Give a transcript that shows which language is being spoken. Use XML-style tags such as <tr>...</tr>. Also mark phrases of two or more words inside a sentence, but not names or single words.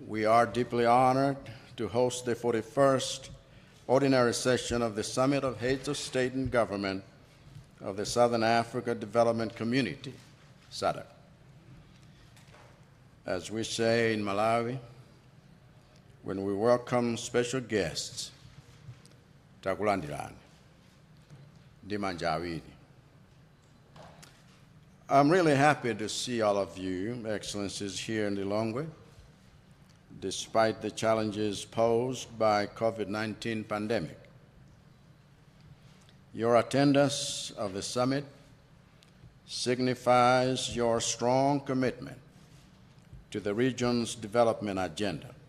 <en>we are deeply honored to host the 41st Ordinary Session of the Summit of Heads of State and Government of the Southern Africa Development Community, SADC. As we say in Malawi, when we welcome special guests,</en> <ny>takulandirani ndi manja awiri.</ny> <en>I'm really happy to see all of you, Excellencies, here in Lilongwe, despite the challenges posed by COVID-19 pandemic. Your attendance of the summit signifies your strong commitment to the region's development agenda.</en>